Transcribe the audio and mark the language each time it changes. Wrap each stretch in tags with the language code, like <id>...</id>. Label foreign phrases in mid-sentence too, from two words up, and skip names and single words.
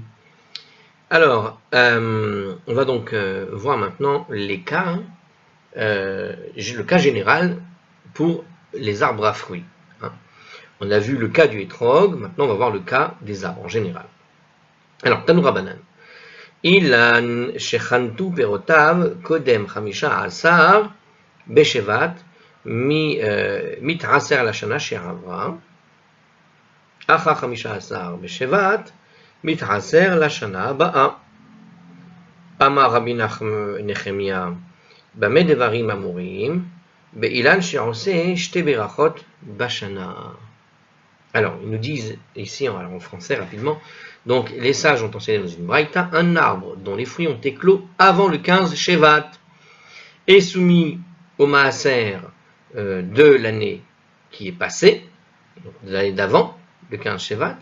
<fr>Alors, on va donc voir maintenant les cas, le cas général pour les arbres à fruits. On a vu le cas du hétrog, maintenant on va voir le cas des arbres en général.</fr> <he>Alors, תנו רבנן. אילן שחנטו פירותיו קודם חמשה עשר בשבט מתעשר לשנה שעברה, אחר 15 בשבט, מתעשר לשנה הבאה. אמר רבי נחמיה, במה דברים אמורים? באילן שעושה שתי ברכות בשנה.</he> <fr>Alors, ils nous disent ici en français rapidement, donc les sages ont enseigné dans une braïta, un arbre dont les fruits ont éclos avant le 15 Shevat est soumis au maaser de l'année qui est passée, donc de l'année d'avant, le 15 Shevat.</fr>